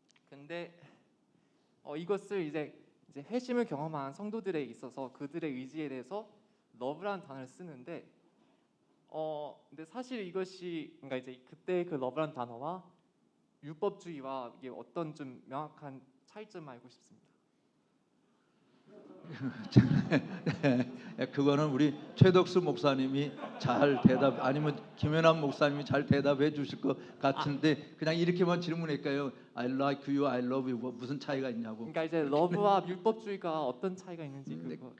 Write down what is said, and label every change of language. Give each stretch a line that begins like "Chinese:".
Korean: 근데 이것을 이제 회심을 경험한 성도들에 있어서 그들의 의지에 대해서 love라는 단어를 쓰는데 근데 사실 이것이 그러니까 이제 그때 그 love라는 단어와 율법주의와 이게 어떤 좀 명확한 차이점을 알고 싶습니다. 그거는 우리 최덕수 목사님이 잘 대답, 아니면 김연한 목사님이 잘 대답해 주실 것 같은데 그냥 이렇게만 질문할까요?
English: I like you, I love you.
Korean: 뭐 무슨 차이가 있냐고. 그러니까 이제 러브와 율법주의가 어떤 차이가 있는지